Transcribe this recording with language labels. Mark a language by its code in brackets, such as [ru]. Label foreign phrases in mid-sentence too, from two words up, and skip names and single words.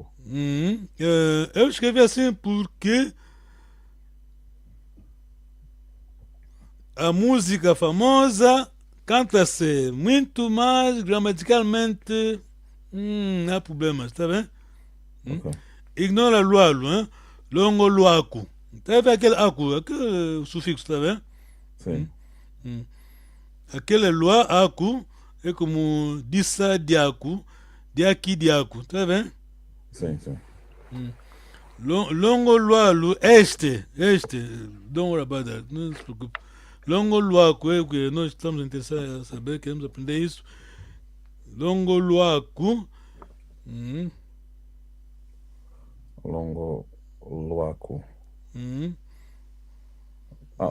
[pt] Eu escrevi assim porque a música famosa canta-se muito, mas gramaticalmente não há problemas, tá bem? Ok. Ignora lualu, hein? [kg] Longo luaku. [pt] Tá vendo aquele aku, aquele sufixo, tá vendo? Sim. Aquele [kg] lua aku [pt] é como dissa [kg] diaku, diaki diaku, [pt] tá vendo? Sim, sim. [kg] Longo lualu, [pt] este, [en] don't worry about that, [pt] não se preocupe. [kg] Longo luaku [pt] é o que nós estamos interessados a saber, queremos aprender isso. [kg] Longo luaku. Longo Luaku. [pt] Mas